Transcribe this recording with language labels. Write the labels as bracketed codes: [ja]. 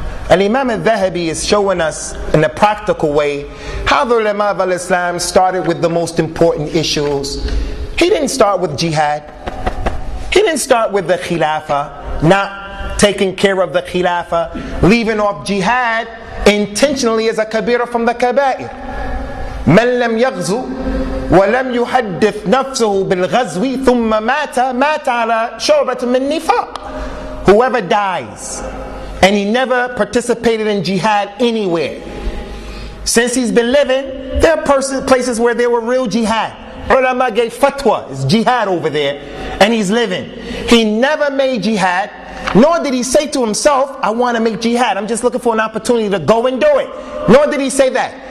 [en] Al-Imam Al-Thahabi is showing us in a practical way how the ulama of Al-Islam started with the most important issues. He didn't start with Jihad. He didn't start with the Khilafah, not taking care of the Khilafah, leaving off Jihad intentionally as a kabira from the kaba'ir. [ar] من لم يغزو ولم يحدث نفسه بالغزو ثم مات على شعبة من نفاق. [en] Whoever dies and he never participated in jihad anywhere, since he's been living, there are places where there were real jihad. Ulama gave fatwa, it's jihad over there, and he's living. He never made jihad, nor did he say to himself, I want to make jihad, I'm just looking for an opportunity to go and do it. Nor did he say that.